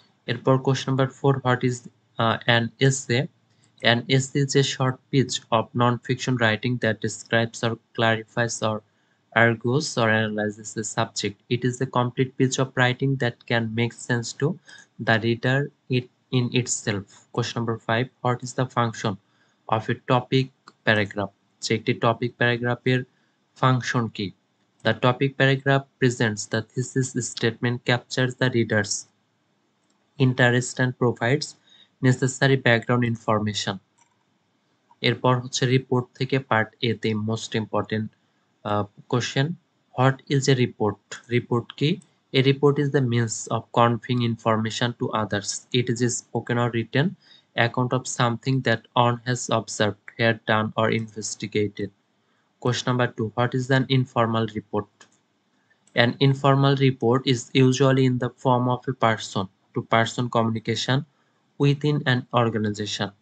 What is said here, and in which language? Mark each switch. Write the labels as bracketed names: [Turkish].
[English] এরপর question number 4. What is an essay? An essay is a short piece of non-fiction writing that describes or clarifies or argues or analyzes a subject. It is a complete piece of writing that can make sense to the reader in itself. Question number 5. What is the function of a topic paragraph? [Bangla] যে একটি topic paragraphের function কি? [English] The topic paragraph presents the thesis statement, captures the reader's interest and provides necessary background information. [Bangla] এরপর হচ্ছে report থেকে part এ তে most important question. [English] What is a report? [Bangla] Report কি? [English] A report is the means of conveying information to others. It is a spoken or written account of something that one has observed, heard, done, or investigated. Question number 2. What is an informal report? An informal report is usually in the form of a person-to-person communication within an organization.